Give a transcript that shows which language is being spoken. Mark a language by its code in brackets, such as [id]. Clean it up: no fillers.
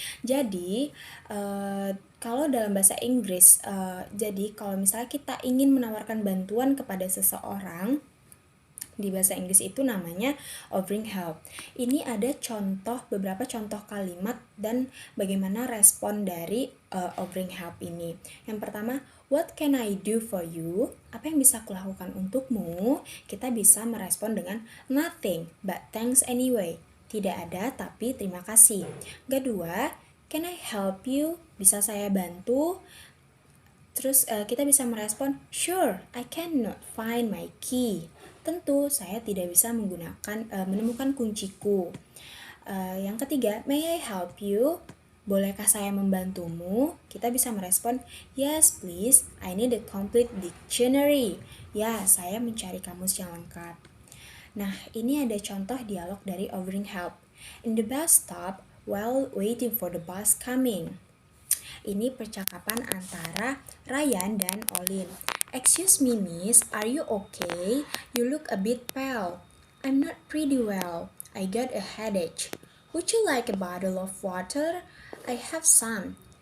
[id] Jadi, kalau dalam bahasa Inggris, jadi kalau misalnya kita ingin menawarkan bantuan kepada seseorang, di bahasa Inggris itu namanya offering help. Ini ada beberapa contoh kalimat dan bagaimana respon dari offering help ini. Yang pertama, [en] what can I do for you? [id] Apa yang bisa aku lakukan untukmu? Kita bisa merespon dengan [en] nothing, but thanks anyway. [id] Tidak ada, tapi terima kasih. Kedua, [en] can I help you? [id] Bisa saya bantu? Terus kita bisa merespon, [en] sure, I cannot find my key. [id] Tentu saya tidak bisa menemukan kunciku. Yang ketiga, [en] may I help you? [id] Bolehkah saya membantumu? Kita bisa merespon, [en] yes please, I need a complete dictionary. [id] Ya, saya mencari kamus yang lengkap. Nah, ini ada contoh dialog dari offering help. [en] In the bus stop, while waiting for the bus coming. [id] Ini percakapan antara Ryan dan Olin. [en] Excuse me miss, are you okay? You look a bit pale. I'm not pretty well. I got a headache. Would you like a bottle of water? I have some.